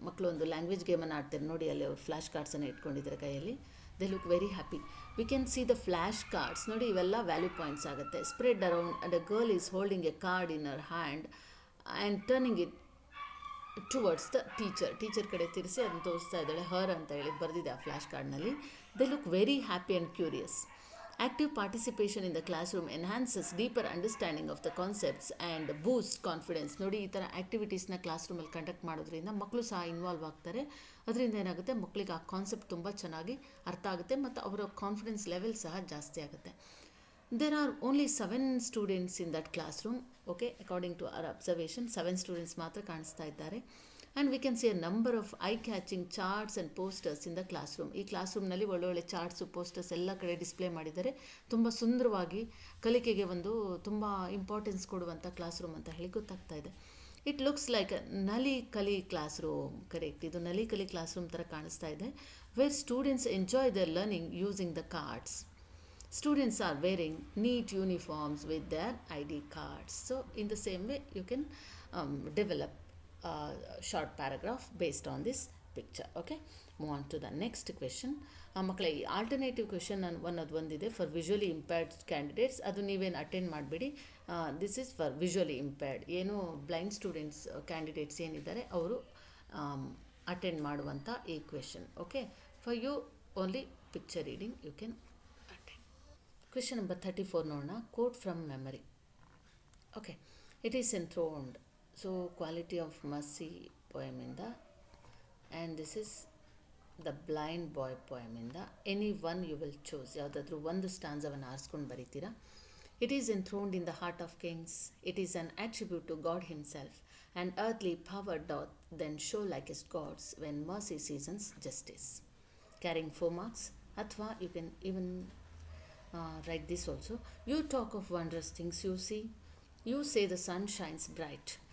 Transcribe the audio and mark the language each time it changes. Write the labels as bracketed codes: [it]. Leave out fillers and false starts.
[kn] ಮಕ್ಕಳು ಒಂದು ಲ್ಯಾಂಗ್ವೇಜ್ ಗೇಮನ್ನು ಆಡ್ತಾರೆ ನೋಡಿ. ಅಲ್ಲಿ ಅವ್ರು ಫ್ಲ್ಯಾಶ್ ಕಾರ್ಡ್ಸನ್ನು ಇಟ್ಕೊಂಡಿದ್ದಾರೆ ಕೈಯಲ್ಲಿ. [en] They look very happy. We can see the flash cards. [kn] ನೋಡಿ, ಇವೆಲ್ಲ ವ್ಯಾಲ್ಯೂ ಪಾಯಿಂಟ್ಸ್ ಆಗುತ್ತೆ. [en] spread around and a girl is holding a card in her hand and turning it towards the teacher [kn] ಕಡೆ ತಿರ್ಸಿ ಅದನ್ನು ತೋರಿಸ್ತಾ ಇದ್ದಾಳೆ. ಹರ್ ಅಂತ ಹೇಳಿ ಬರೆದಿದೆ ಆ ಫ್ಲ್ಯಾಶ್ ಕಾರ್ಡ್ನಲ್ಲಿ. [en] They look very happy and curious. Active participation in the classroom enhances deeper understanding of the concepts and boosts confidence. [kn] ನೋಡಿ, ಈ ಥರ ಆ್ಯಕ್ಟಿವಿಟೀಸ್ನ ಕ್ಲಾಸ್ ರೂಮಲ್ಲಿ ಕಂಡಕ್ಟ್ ಮಾಡೋದ್ರಿಂದ ಮಕ್ಕಳು ಸಹ ಇನ್ವಾಲ್ವ್ ಆಗ್ತಾರೆ. ಅದರಿಂದ ಏನಾಗುತ್ತೆ, ಮಕ್ಕಳಿಗೆ ಆ ಕಾನ್ಸೆಪ್ಟ್ ತುಂಬ ಚೆನ್ನಾಗಿ ಅರ್ಥ ಆಗುತ್ತೆ ಮತ್ತು ಅವರ ಕಾನ್ಫಿಡೆನ್ಸ್ ಲೆವೆಲ್ ಸಹ ಜಾಸ್ತಿ ಆಗುತ್ತೆ. [en] There are only 7 students in that classroom. Okay, according to our observation, 7 students [kn] ಮಾತ್ರ ಕಾಣಿಸ್ತಾ ಇದ್ದಾರೆ. [en] And we can see a number of eye catching charts and posters in the class room. [kn] ಈ class ರೂಮ್ನಲ್ಲಿ ಒಳ್ಳೊಳ್ಳೆ charts, posters ಎಲ್ಲ ಕಡೆ display ಮಾಡಿದ್ದಾರೆ. ತುಂಬ ಸುಂದರವಾಗಿ ಕಲಿಕೆಗೆ ಒಂದು ತುಂಬ ಇಂಪಾರ್ಟೆನ್ಸ್ ಕೊಡುವಂಥ ಕ್ಲಾಸ್ ರೂಮ್ ಅಂತ ಹೇಳಿ ಗೊತ್ತಾಗ್ತಾ ಇದೆ. [en] It looks like Nali Kali class room. [kn] Correct, ಇದು ನಲಿ ಕಲಿ ಕ್ಲಾಸ್ ರೂಮ್ ಥರ ಕಾಣಿಸ್ತಾ ಇದೆ. [en] Where students enjoy their learning using the cards. Students are wearing neat uniforms with their ID cards. So in the same way you can develop a short paragraph based on this picture. Okay, move on to the next question. [kn] ಮಕ್ಕಳ ಈ alternative question ಒಂದಿದೆ [en] For visually impaired candidates. [kn] ಅದು ನೀವೇನು attend ಮಾಡಬೇಡಿ. [en] This is for visually impaired. [kn] ಏನು blind students candidates ಏನಿದ್ದಾರೆ ಅವರು attend ಮಾಡುವಂಥ ಈ question. [en] Okay, for you only picture reading you can attend. Question number 34 ನೋಡೋಣ. Quote from memory. Okay, it is enthroned. So Quality of Mercy poem ಇಂದ, and this is the Blind Boy poem ಇಂದ. Any one you will choose. [kn] ಯಾವುದಾದ್ರೂ ಒಂದು ಸ್ಟಾನ್ಸವನ್ನು ಆರಿಸ್ಕೊಂಡು ಬರೀತೀರಾ. [en] It is enthroned in the heart of kings. It is an attribute to God himself. And earthly power doth then show like his gods when mercy seasons justice. Carrying 4 marks. ಅಥವಾ you can even write this also. You talk of wondrous things you see. You say the sun shines bright.